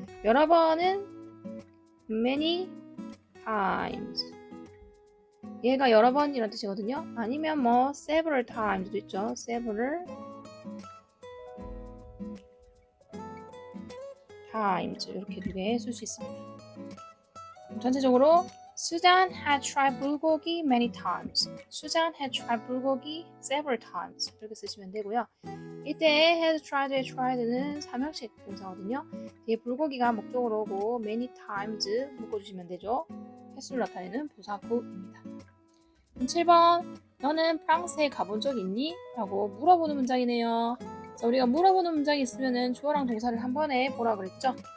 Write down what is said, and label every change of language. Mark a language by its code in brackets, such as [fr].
[ko] 여러 번은 [en] many times. [ko] 얘가 여러 번이라는 뜻이거든요. 아니면 뭐 [en] several times [ko] 도 있죠. [en] several times [ko] 이렇게 두 개 쓸 수 있습니다. 전체적으로 [en] Susan had tried 불고기 many times. Susan had tried 불고기 several times 이렇게 쓰시면 되고요. [ko] 이때 had tried는 삼형식 동사거든요. 뒤에 불고기가 목적으로 오고 [en] many times [ko] 묶어주시면 되죠. 횟수를 나타내는 부사구입니다. 7번 너는 프랑스에 가본 적 있니? 라고 물어보는 문장이네요. 자, 우리가 물어보는 문장이 있으면 주어랑 동사를 한 번에 보라 그랬죠?